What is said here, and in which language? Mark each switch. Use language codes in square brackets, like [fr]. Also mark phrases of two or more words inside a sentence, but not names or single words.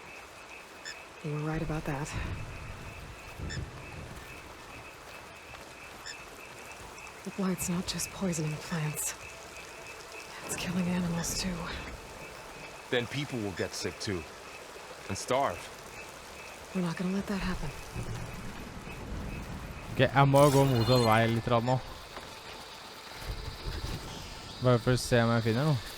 [en] You were right about that. The blight's not just poisoning plants. It's killing animals, too. Then people will get sick too. And starve. We're not gonna let that happen. [no] Ok, jeg må gå motsatt vei litt nå. Bare for å se om jeg finner noe.